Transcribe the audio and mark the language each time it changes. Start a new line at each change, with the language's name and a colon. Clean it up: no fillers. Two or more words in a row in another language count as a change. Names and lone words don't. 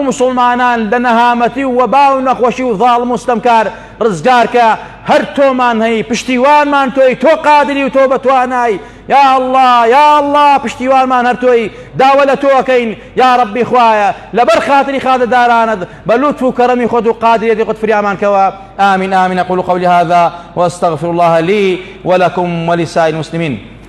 Central Kurdish: مسلمانان لە نەهامەتی و وەبا و نەخۆشی و ظاڵم و ستەمکار ڕزگار کە هەر تۆمان هەی پشتیوانمان تۆی تۆ قادری و تۆ بەتوانای
Arabic: یا الله یا الله
Central Kurdish: پشتیوانمان هەر تۆی داوە لە تۆکەین
Arabic: یا ربی
Central Kurdish: خوایە لەبەر خاتری خاتردارانت بە لوتف و کەرەمی خۆت و قادریەتی خۆت فریامان کەوە
Arabic: آمین آمین أقول قولي هذا وأستغفر الله لي ولكم ولسائر المسلمين